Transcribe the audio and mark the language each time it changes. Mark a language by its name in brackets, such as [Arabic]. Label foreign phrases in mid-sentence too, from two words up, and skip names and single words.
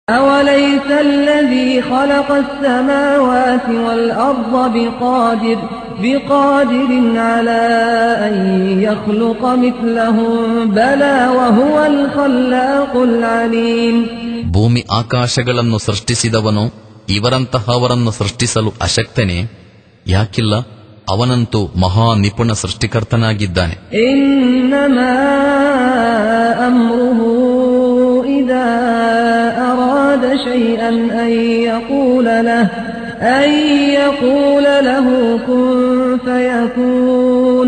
[Arabic] أوليس الذي خلق السماوات والأرض بقادر على أن يخلق مثلهم بلى وهو الخلاق العليم. [Kannada] ಭೂಮಿ ಆಕಾಶಗಳನ್ನು ಸೃಷ್ಟಿಸಿದವನು ಇವರಂತಹವರನ್ನು ಸೃಷ್ಟಿಸಲು ಅಶಕ್ತನೇ? ಯಾಕಿಲ್ಲ, ಅವನಂತೂ ಮಹಾ ನಿಪುಣ ಸೃಷ್ಟಿಕರ್ತನಾಗಿದ್ದಾನೆ. [Arabic] إنما أمره إذا أراد شيئا أن يقول له كن فيكون.